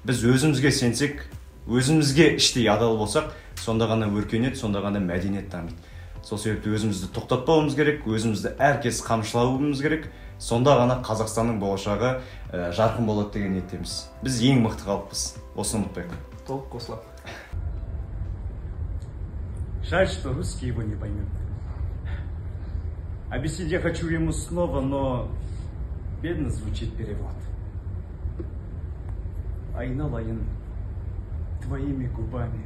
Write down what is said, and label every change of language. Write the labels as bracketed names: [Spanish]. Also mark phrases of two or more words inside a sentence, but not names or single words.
[Kazakh] Біз өзімізге сенсек, өзімізге іштей адал болсақ, сонда ғана өркениет, сонда ғана мәдениет дамиды. Сол себепті өзімізді тоқтатпауымыз керек, өзімізді әркез қамшылауымыз керек. Сонда ғана Қазақстанның болашағы жарқын болады деген ниеттеміз. Біз ең мықты халықпыз. Осыны ұмытпайық. Толық қосыламын. [Russian] Жаль, что русский его не поймет. Объяснить я хочу ему снова, но бедно звучит перевод. Айналайын твоими губами.